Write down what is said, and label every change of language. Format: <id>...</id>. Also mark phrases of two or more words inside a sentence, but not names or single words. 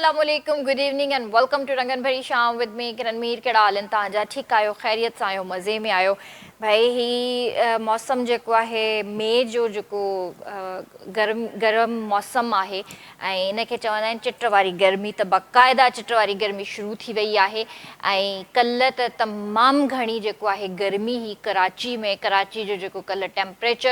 <sd>Assalamualaikum,</sd> <en>good evening and welcome to Rangan Bhari Sham with me</en> <sd>Kiranmeer कहिड़ा हाल आहिनि तव्हांजा ठीकु आहियो ख़ैरियत सां आहियो मज़े में आहियो भाई ही मौसम जेको आहे मई जो जेको गरम मौसम आहे ऐं इनखे चवंदा आहिनि चिट वारी गर्मी त बाक़ाइदा चिट वारी गर्मी शुरू थी वई आहे ऐं कल्ह त तमामु घणी जेको आहे गर्मी ही कराची जो जेको कल्ह टेम्परेचर</sd>